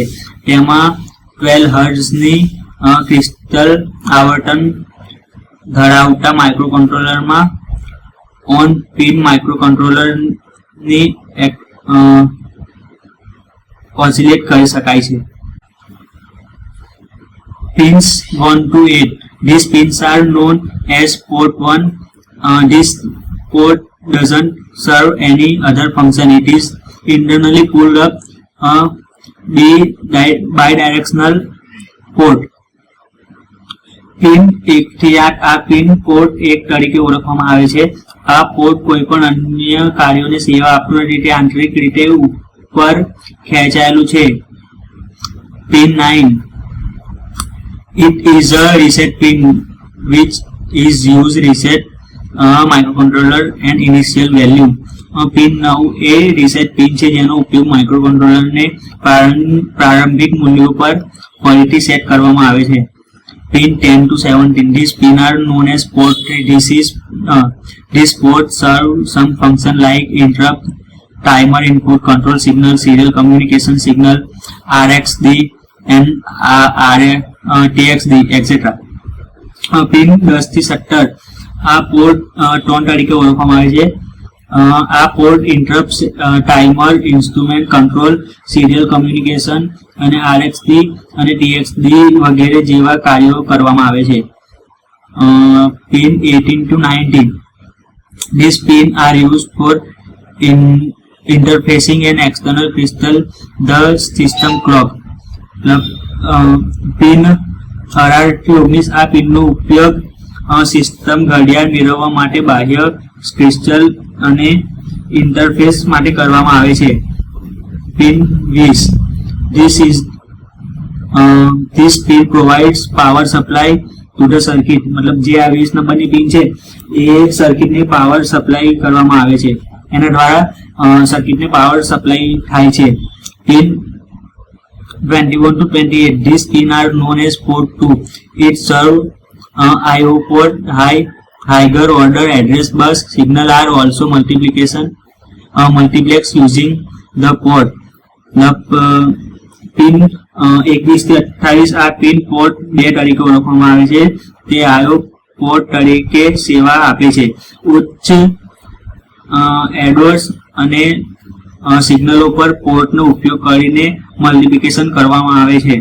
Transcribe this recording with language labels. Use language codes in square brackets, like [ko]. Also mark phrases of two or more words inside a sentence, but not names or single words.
[gu] તેમાં 12 હર્ટ્ઝની ક્રિસ્ટલ આવર્તન ધરાવતા માઇક્રોકન્ટ્રોલરમાં ઓન પિન માઇક્રોકન્ટ્રોલરની ઓસિલેટ કરી શકાય છે। [en] Pins 1 to 8. These pins are known as port 1. This port doesn't serve any other function. It is internally pulled up bidirectional port. [gu] પિન 1 થી 8 આ પિન પોર્ટ 1 તરીકે ઓળખવામાં આવે છે। આ પોર્ટ કોઈપણ અન્ય કાર્યોને સેવા આપતું નથી, તે આંતરિક રીતે ઉપર ખેંચાયેલું છે। પિન 9. [en] It is a reset pin which is used reset microcontroller and initial value. [gu] પિન 9 એ રીસેટ પિન છે જેનો ઉપયોગ માઇક્રોકન્ટ્રોલરને પ્રારંભિક મૂલ્યો પર ફરીથી સેટ કરવામાં આવે છે। [en] Pin 10 to 17. These pins are known as port 3. These ports serve some function like interrupt, timer, input, control signal, serial communication signal, RxD and TxD, etc. [gu] Pin 10 થી 17 આ પોર્ટ 3 તરીકે ઓળખવામાં આવે છે। આ પોર્ટ ઇન્ટરપ્ટ, ટાઈમર, [en] instrument control, serial communication [gu] અને RxD અને TxD વગેરે જેવા કાર્યો કરવામાં આવે છે। પિન 18 to 19. [en] These pins are used for interfacing an external crystal, the system clock. [gu] પિન 18 થી 19 આ પિનનો ઉપયોગ સિસ્ટમ ઘડિયાળ મેળવવા માટે બાહ્ય ક્રિસ્ટલ અને ઇન્ટરફેસ માટે કરવામાં આવે છે। પિન 20. [en] This pin provides power supply to the circuit. [gu] मतलब જે આ 20 નંબરની પિન છે એ સર્કિટને [en] power supply [gu] કરવામાં આવે છે, એના દ્વારા સર્કિટને [en] power supply [gu] થાય છે। પિન 21 to 28. [en] These pins are known as port 2. It serves IO port, higher order address bus. Signal are also multiplex using the port. [gu] પિન 21 થી 28 આ પિન પોર્ટ 2 તરીકે ઓળખવામાં આવે છે। તે IO પોર્ટ તરીકે સેવા આપે છે। ઉચ્ચ એડર્સ અને સિગ્નલો પર પોર્ટનો ઉપયોગ કરીને મલ્ટિપ્લિકેશન કરવામાં આવે છે.